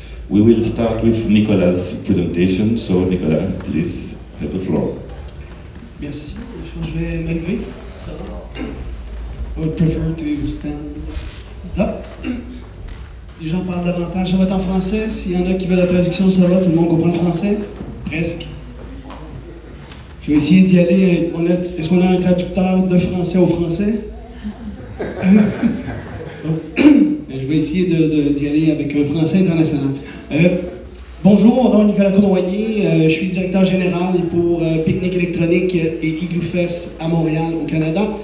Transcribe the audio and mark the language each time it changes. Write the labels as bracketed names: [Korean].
[English] We will start with Nicolas' presentation, so Nicolas, please have the floor. [French] Merci, je vais me lever, ça va? [English] I would prefer to stand up. [French] Les gens parlent davantage, ça va être en français, s'il y en a qui veulent la traduction, ça va, tout le monde comprend le français? Presque. Je vais essayer d'y aller, est-ce qu'on a un traducteur de français au français? Je vais essayer d'y aller avec un français international. Bonjour, mon nom est Nicolas Cournoyer, je suis directeur général pour Picnic électronique et Igloo Fest à Montréal, au Canada.